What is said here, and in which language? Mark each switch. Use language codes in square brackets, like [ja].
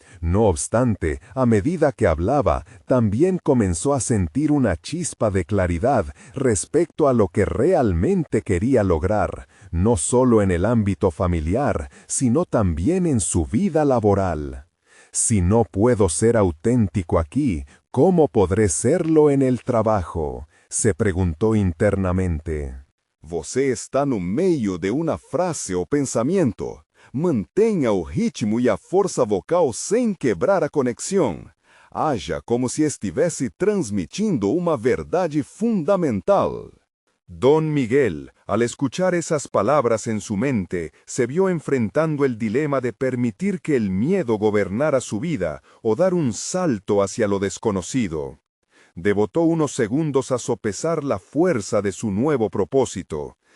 [es] No obstante, a medida que hablaba, también comenzó a sentir una chispa de claridad respecto a lo que realmente quería lograr, no solo en el ámbito familiar, sino también en su vida laboral. Si no puedo ser auténtico aquí, ¿cómo podré serlo en el trabajo?, se preguntó internamente. [pt] Você está no meio de uma frase ou pensamento. Mantenha o ritmo e a força vocal sem quebrar a conexão. Haja como se estivesse transmitindo uma verdade fundamental. [es] Don Miguel, al escuchar esas palabras en su mente, se vio enfrentando el dilema de permitir que el miedo gobernara su vida o dar un salto hacia lo desconocido. Devotó unos segundos a sopesar la fuerza de su nuevo propósito.